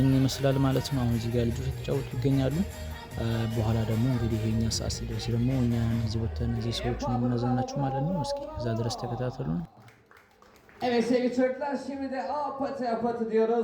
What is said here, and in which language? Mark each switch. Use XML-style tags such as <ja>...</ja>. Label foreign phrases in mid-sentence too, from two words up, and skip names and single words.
<am>ይመስላል ማለት ነው። አሁን እዚህ ጋር ልጆች ተጫውተው ይገኛሉ። በኋላ ደግሞ እንግዲህ የኛ ሰዓት ሲደርስ ደግሞ እኛ እዚህ ወተን እዚህ ሰዎችን የምናዘናቸው ማለት ነው። እስኪ እዛ ድረስ ተከታተሉ።</am> <tr>Evet sevgili çocuklar, şimdi de apatı apatı diyoruz.</tr>